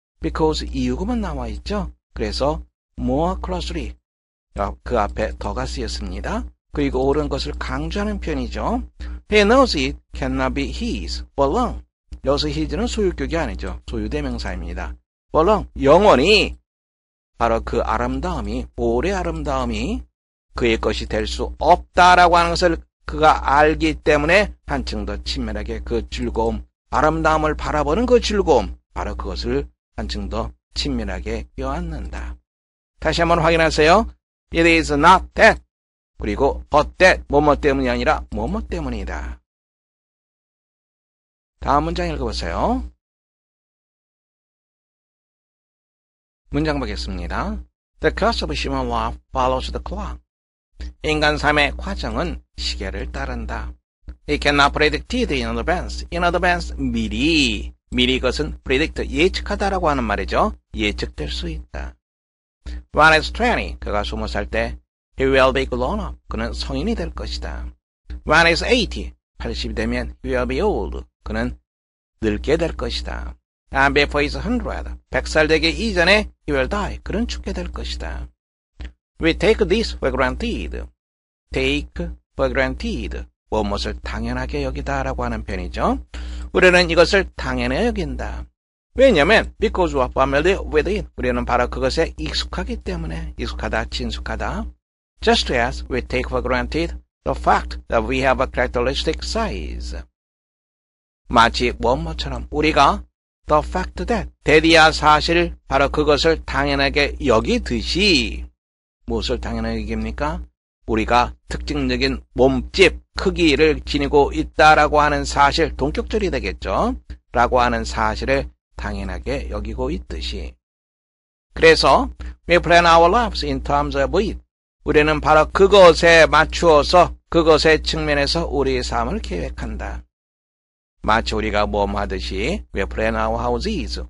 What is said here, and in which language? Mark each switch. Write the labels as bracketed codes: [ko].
[ko] Because 이유구문 나와 있죠. 그래서 [en] more closely, [ko] 그 앞에 더가 쓰였습니다. 그리고 옳은 것을 강조하는 표현이죠. [en] He knows it cannot be his for long. [ko] 여기서 his는 소유격이 아니죠. 소유대명사입니다. [en] for long, [ko] 영원히 바로 그 아름다움이, 올의 아름다움이 그의 것이 될 수 없다라고 하는 것을 그가 알기 때문에 한층 더 친밀하게 그 즐거움, 아름다움을 바라보는 그 즐거움, 바로 그것을 한층 더 친밀하게 껴안는다. 다시 한번 확인하세요. [en] It is not that. [ko] 그리고 [en] but that, [ko] 뭐뭐 때문이 아니라 뭐뭐 때문이다. 다음 문장 읽어보세요. 문장 보겠습니다. [en] The course of human life follows the clock. [ko] 인간 삶의 과정은 시계를 따른다. [en] It cannot predict it in advance. [ko] In advance, 미리 그것은 predict, 예측하다라고 하는 말이죠. 예측될 수 있다. [en] When he's 20, [ko] 그가 20살 때 [en] He will be grown up. [ko] 그는 성인이 될 것이다. [en] When he's 80, [ko] 80이 되면 [en] he will be old. [ko] 그는 늙게 될 것이다. [en] And before he's 100, [ko] 100살 되기 이전에 [en] he will die. [ko] 그는 죽게 될 것이다. [en] We take this for granted. take for granted. [ko] 무엇을 당연하게 여기다라고 하는 편이죠. 우리는 이것을 당연히 여긴다. 왜냐면 [en] because we are familiar with it. [ko] 우리는 바로 그것에 익숙하기 때문에 익숙하다, 친숙하다. [en] Just as we take for granted the fact that we have a characteristic size. [ko] 마치 뭐뭐처럼 우리가 [en] the fact that [ko] 대디야 사실 바로 그것을 당연하게 여기듯이 무엇을 당연하게 여깁니까? 우리가 특징적인 몸집, 크기를 지니고 있다라고 하는 사실, 동격절이 되겠죠? 라고 하는 사실을 당연하게 여기고 있듯이. 그래서 [en] we plan our lives in terms of it. [ko] 우리는 바로 그것에 맞추어서 그것의 측면에서 우리의 삶을 계획한다. 마치 우리가 하듯이 [en] we plan our houses.